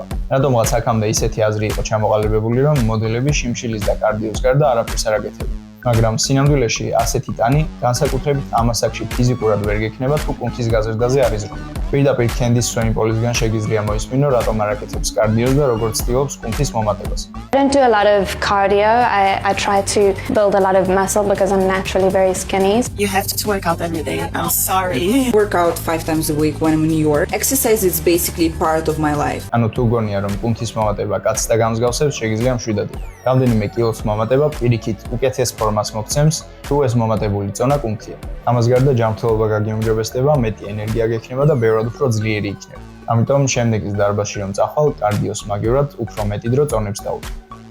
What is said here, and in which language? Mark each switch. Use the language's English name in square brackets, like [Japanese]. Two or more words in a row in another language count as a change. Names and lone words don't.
[Georgian] რატომღაც აქამდე ისეთი აზრი იყო ჩამოყალიბებული, რომ მოდელები შიმშილის და კარდიოს გარდა არაფერს არ აკეთებენ. მაგრამ სინამდვილეში ასეთი ტანი განსაკუთრებით ამ ასაკში ფიზიკურად ვერ გექნება თუ კუნთის გაზრდაზე არ იზრდება. პირდაპირ კენდის სვეინბოლისგან შეგიძლია მოისმინო, რატომ არ აკეთებს კარდიოს და როგორ ცდილობს კუნთის მომატებას. [English] I don't do a lot of cardio. I try to build a lot of muscle because I'm naturally very skinny. You have to work out every day. I'm sorry. Work out 5 times a week when I'm in New York. Exercise is basically part of my life. [Georgian] ანუ თუ გონია რომ კუნთის მომატება კაცს და გამსგავსებს, შეგიძლია მშვიდად იყო. რამდენიმე კილოს მომატება პირიქით უკეთეს ფორმას მოგცემს, თუ ეს მომატებული წონა კუნთია. ამას გარდა ჯანმრთელობა გაგიუმჯობესდება, მეტი ენერგია გექნება და ბევრად უფრო ძლიერი იქნება. ამიტომ შემდეგის დარბაზში რომ წახვალ, კარდიოს მაგივრად უფრო მეტი დრო წონებს დავუწყო.